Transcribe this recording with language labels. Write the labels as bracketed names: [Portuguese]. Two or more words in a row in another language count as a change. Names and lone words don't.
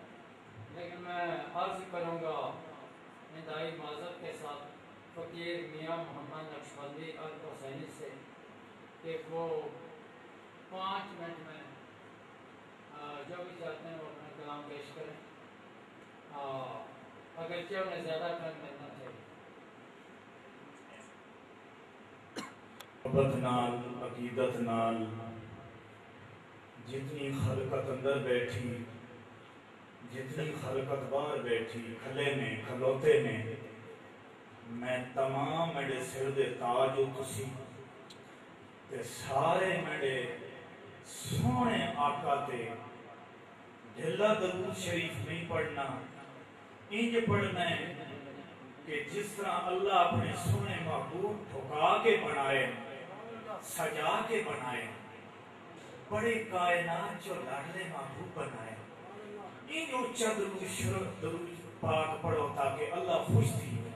[Urdu] لیکن میں عرض کروں گا انتہائی معذرت کے ساتھ فقیر میاں محمد نقشبندی الحسینی سے کہ وہ 5 منٹ میں جو بھی چاہتے ہیں وہ اپنا کلام پیش کریں، اگرچہ انہیں زیادہ ٹائم ملنا چاہیے. [Punjabi] محبت نال عقیدت نال جتنی خلقت اندر بیٹھی، جتنی خلقت باہر بیٹھی، کھلے نے کھلوتے نے، میں تمام میرے سر دے تاج ہو تسی تے سارے میرے سونے آقا تے ڈھلا درود شریف نہیں پڑھنا، انج پڑھنا ہے کہ جس طرح اللہ اپنے سونے محبوب ٹھکا کے بنائے، سجا کے بنائے، بڑے کائنات جو لاڈلے محبوب بنائے، ان اونچا درود پاک پڑھو تاکہ اللہ خوش تھی ہوگے۔